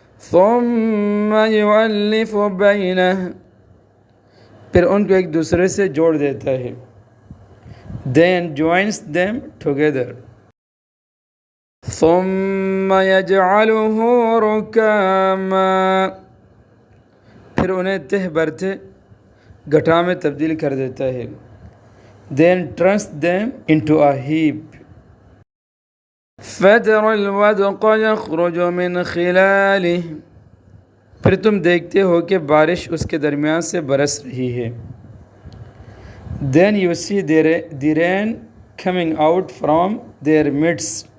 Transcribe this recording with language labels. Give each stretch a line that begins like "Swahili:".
Arabic: ثُمَّ يُؤَلِّفُ بَيْنَهُ،
Urdu: پھر ان کو ایک دوسرے سے جوڑ دیتا ہے.
English: Then joins them together.
Arabic: ثُمَّ يَجْعَلُهُ رُكَامًا،
Urdu: پھر انہیں تہ برتہ گٹھا میں تبدیل کر دیتا ہے.
English: Then turns them into a heap.
Arabic: فَتَرَى الْوَدْقَ يَخْرُجُ مِنْ خِلَالِهِ،
Urdu: پھر تم دیکھتے ہو کہ بارش اس کے درمیان سے برس رہی ہے.
English: Then you see the rain coming out from their midst.